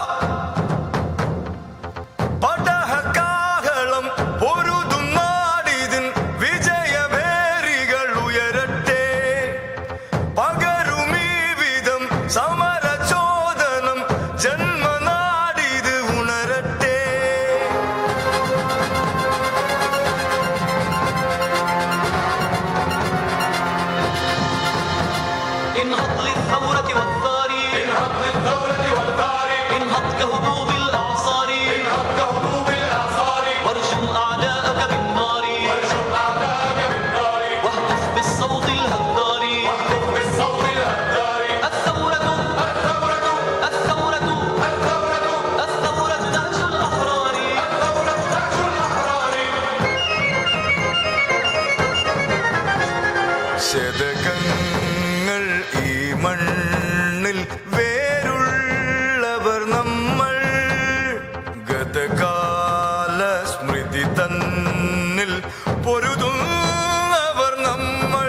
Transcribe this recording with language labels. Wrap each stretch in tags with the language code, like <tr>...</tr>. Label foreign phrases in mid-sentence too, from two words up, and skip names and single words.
<ml>പടഹകാഹളം പൊരുതും നാടിതിൻ വിജയഭേരികൾ ഉയരട്ടെ. പകരുമീ വിധം സമരചോദനം ജന്മനാടിത് ഉണരട്ടെ.</ml> <ar>انهض للثورة والثار، انهض كهبوب الأعصار، وارجم أعداءك بالنار، واهتف بالصوت الهدار. الثورة تاج الأحرار.</ar> <ml>ശതകങ്ങൾ ഈ മണ്ണിൽ വേരുള്ളവർ നമ്മൾ, ഗതകാല സ്മൃതി തന്നിൽ പൊരുതുന്നവർ നമ്മൾ.</ml>